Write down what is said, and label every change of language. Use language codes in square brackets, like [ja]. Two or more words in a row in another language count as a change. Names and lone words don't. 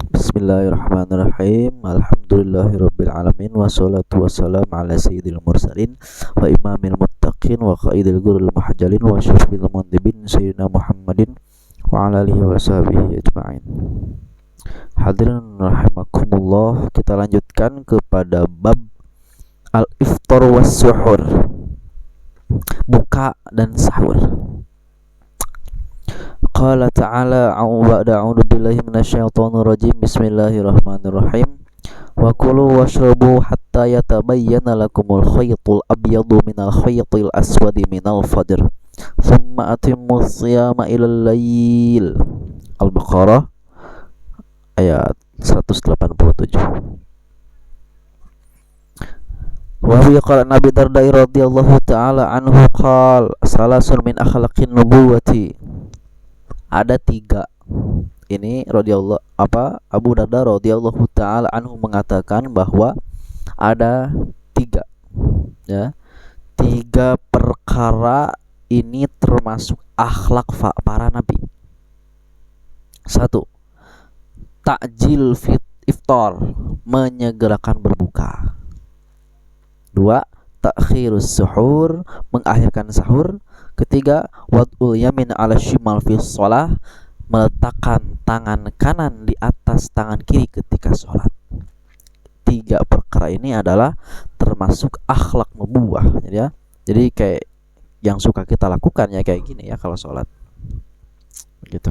[ar] Bismillahirrahmanirrahim. الحمد لله رب العالمين والصلاة والسلام على سيد المرسلين وإمام المتقين وقائد الغر المحجلين وشافع المذنبين سيدنا محمد وعلى آله وصحبه أجمعين. حاضرين رحمكم الله, [id] kita lanjutkan kepada bab [ar] الإفطار والسحور, [id] buka dan sahur. [ar] قال تعالى أعوذ بالله من الشيطان الرجيم. Bismillahirrahmanirrahim. وكلوا واشربوا حتى يتبين لكم الخيط الأبيض من الخيط الأسود من الفجر. ثم أتموا الصيام إلى الليل. [id] Al-Baqarah ayat 187. [ar] وبه قال نبي الدرداء رضي الله تعالى عنه قال ثلاث من أخلاق النبوة. [id] Ada tiga. Ini Abu Darda [ar] رضي الله تعالى عنه [id] mengatakan bahwa ada tiga, ya, tiga perkara ini termasuk akhlak para nabi. Satu, [ar] تعجيل الإفطار, [id] menyegerakan berbuka. Dua, [ar] تأخير السحور, [id] mengakhirkan sahur. Ketiga, [ar] وضع اليمين على الشمال في الصلاة, [id] meletakkan tangan kanan di atas tangan kiri ketika sholat. Tiga perkara ini adalah termasuk akhlak nubuwah, ya. Jadi kayak yang suka kita lakukan ya kayak gini ya kalau sholat, gitu.